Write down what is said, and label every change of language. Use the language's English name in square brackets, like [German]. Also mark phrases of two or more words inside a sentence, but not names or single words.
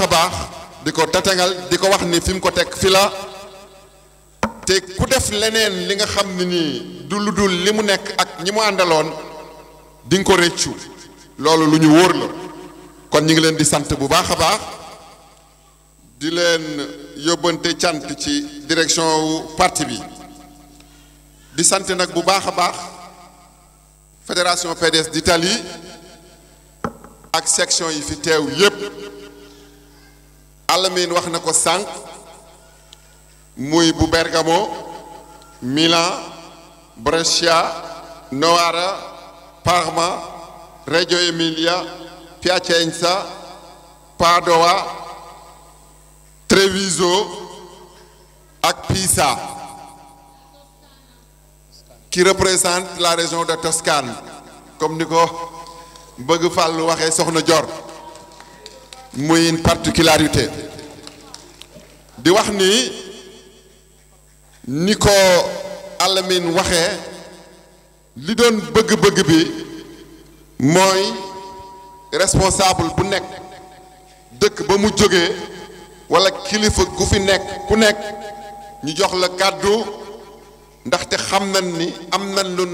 [Wolof] baax di ko tatangal di ko wax ni fi mu ko teg fi la te ku def leneen li nga xam ne nii du lu dul li mu nekk ak ñi mu àndaloon di nga ko rëccu loolu lu ñu wóor la kon ñu ngi leen di sant bu baax a baax di leen yóbbante cant ci direction wu parti bi di sant nag bu baax a baax [French] fédération PDS d'Italie [Wolof] ak section yi fi teew yépp Alamine wax na ko sànq muy bu Bergamo Milan Brescia Novara Parma Reggio Emilia Piacenza Padova Treviso ak Pisa [French] qui représente la région de Toscane [Wolof] comme ni ko bëgg Fàllu waxee soxna Dior muy [French] une particularité [Wolof] di wax ni ko Alamine waxee li doon bëgg-bëgg bi mooy responsable bu nekk dëkk ba mu jógee walla kilifa gu fi nekk ku nekk ñu jox la kàddu ndaxte xam nañ ni am nañ lu